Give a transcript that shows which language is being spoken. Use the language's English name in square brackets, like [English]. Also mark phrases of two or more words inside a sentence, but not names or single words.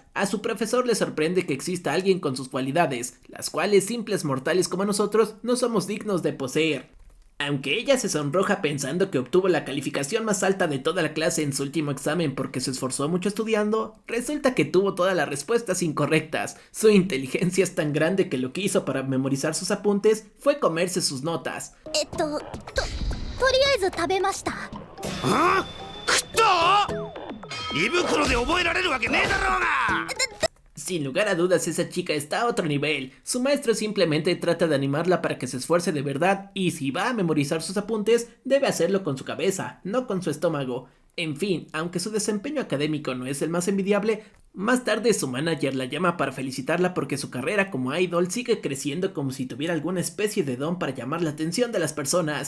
[Spanish] A su profesor le sorprende que exista alguien con sus cualidades, las cuales simples mortales como nosotros no somos dignos de poseer. Aunque ella se sonroja pensando que obtuvo la calificación más alta de toda la clase en su último examen porque se esforzó mucho estudiando, resulta que tuvo todas las respuestas incorrectas. Su inteligencia es tan grande que lo que hizo para memorizar sus apuntes fue comerse sus notas. [Japanese] とりあえず食べました。あ？食った？胃袋で覚えられるわけねえだろうが！ [Spanish] Sin lugar a dudas, esa chica está a otro nivel. Su maestro simplemente trata de animarla para que se esfuerce de verdad y si va a memorizar sus apuntes, debe hacerlo con su cabeza, no con su estómago. En fin, aunque su desempeño académico no es el más envidiable, más tarde su manager la llama para felicitarla porque su carrera como idol sigue creciendo como si tuviera alguna especie de don para llamar la atención de las personas.